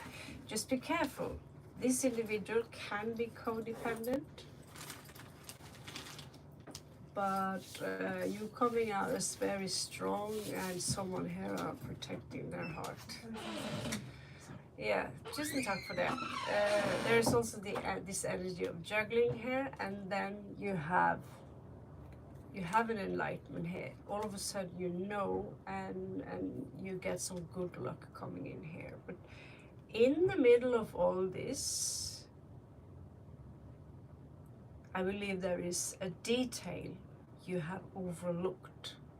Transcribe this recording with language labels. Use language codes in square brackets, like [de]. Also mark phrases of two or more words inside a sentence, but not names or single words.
[en] Just be careful. This individual can be codependent, but you coming out as very strong, and someone here are protecting their heart. Yeah, [no] tusen takk for det. [en] There's also this energy of juggling here, and then you have an enlightenment here. All of a sudden you know, and you get some good luck coming in here. But in the middle of all this, I believe there is a detail you have overlooked.